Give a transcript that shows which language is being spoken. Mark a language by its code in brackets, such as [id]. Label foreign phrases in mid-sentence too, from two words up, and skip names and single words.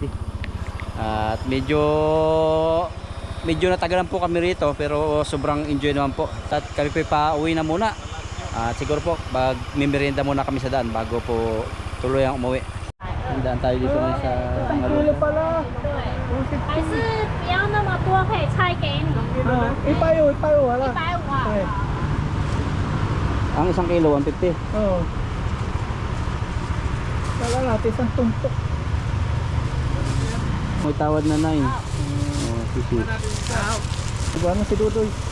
[tl] At medyo natagalan po kami rito pero sobrang enjoy naman po. At kami po pa-uwi na muna. At siguro po mag-merienda muna kami sa daan bago po tuloy ang umuwi. Handaan tayo dito ngayon sa Malunod. [zh] 还是不要那么多，可以拆给你。 [tl] Ipayo, wala. [zh] 150啊。 [tl] Ang isang kilo, 150. Oo. Wala natin isang tumpok. May tawad na 9. Oh, sisi. Diba na si Dudoy?